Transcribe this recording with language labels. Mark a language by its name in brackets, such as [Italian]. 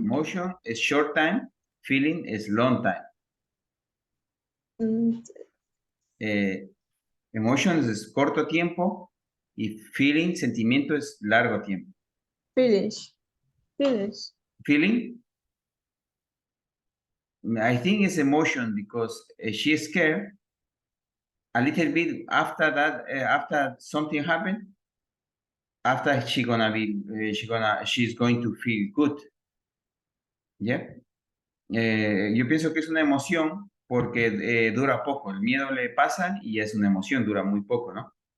[English] emotion is short time, feeling is long time. [Spanish] Emotions es corto tiempo y feeling, sentimiento es largo tiempo. [English] Feelings. Feelings. Feeling, I think it's emotion because she is scared. A little bit after that, after something happened, after she's going to feel good. Yeah. [Spanish] Yo pienso que es una emoción porque dura poco. El miedo le pasa y es una emoción, dura muy poco, ¿no?